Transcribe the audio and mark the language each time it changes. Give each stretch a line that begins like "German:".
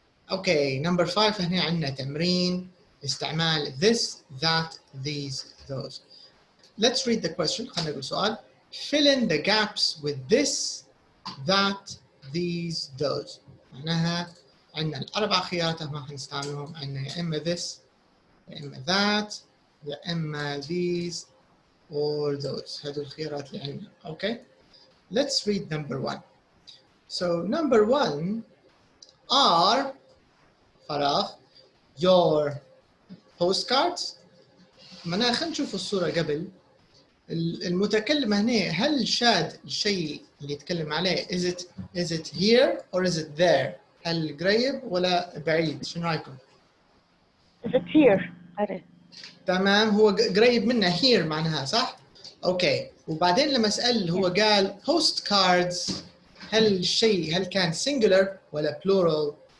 Arabic: اوكي نمبر 5 هنا عندنا تمرين استعمال
English: this, that, these, those. Let's read the question.
Arabic: خلينا نقول سؤال.
English: Fill in the gaps with this, that, these, those.
Arabic: معناها عندنا الأربع خيارات ما حنستعملهم. عندنا يا إما this يا إما that يا إما these
English: or those.
Arabic: هذول الخيارات اللي عندنا.
English: Okay. Let's read number 1. So number 1 are فراغ your postcards.
Arabic: معناها خلينا نشوف الصورة قبل. المتكلم هنا هل شاد الشيء اللي يتكلم عليه
English: is it here or is it there؟
Arabic: هل قريب ولا بعيد؟ شنو رايكم؟
English: Is it here؟
Arabic: تمام هو قريب منه here معناها صح؟ اوكي وبعدين لما اسال هو قال post cards هل الشيء هل كان singular ولا plural؟